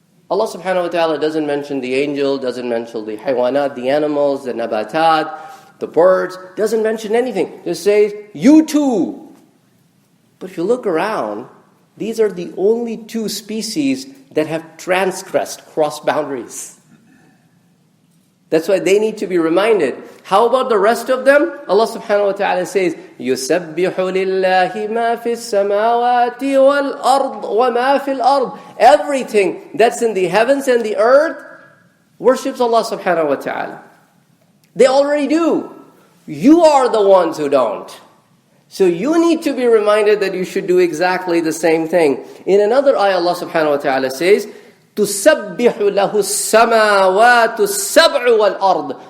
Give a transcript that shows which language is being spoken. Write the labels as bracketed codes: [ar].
[en] Allah subhanahu wa ta'ala doesn't mention the angel, doesn't mention the haywanat, the animals, the nabatat, the birds, doesn't mention anything. Just says, you too. But if you look around, these are the only two species that have transgressed, crossed boundaries. That's why they need to be reminded. How about the rest of them? Allah subhanahu wa ta'ala says, [ar] يُسَبِّحُ لِلَّهِ مَا فِي السَّمَاوَاتِ وَالْأَرْضِ وَمَا فِي الْأَرْضِ. [en] Everything that's in the heavens and the earth worships Allah subhanahu wa ta'ala. They already do. You are the ones who don't. So you need to be reminded that you should do exactly the same thing. In another ayah, Allah subhanahu wa ta'ala says, [ar] تُسَبِّحُ لَهُ السَّمَاوَاتُ السَّبْعُ وَالْأَرْضِ.